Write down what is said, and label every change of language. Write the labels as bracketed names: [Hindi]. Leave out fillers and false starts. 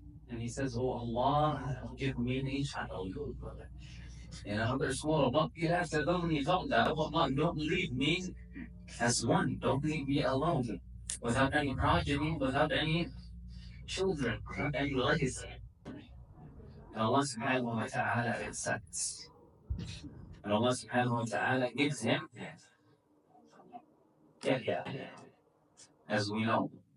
[English] And he says, oh Allah, give me a child. And another surah, [Arabic] رَبِّ لَا تَذَرْنِي فَرْدًا. [English] Oh Allah, don't leave me as one. Don't leave me alone. Without any progeny, without any children, without any legacy. And Allah subhanahu wa ta'ala accepts. And Allah subhanahu wa ta'ala gives him Yahya, as we know.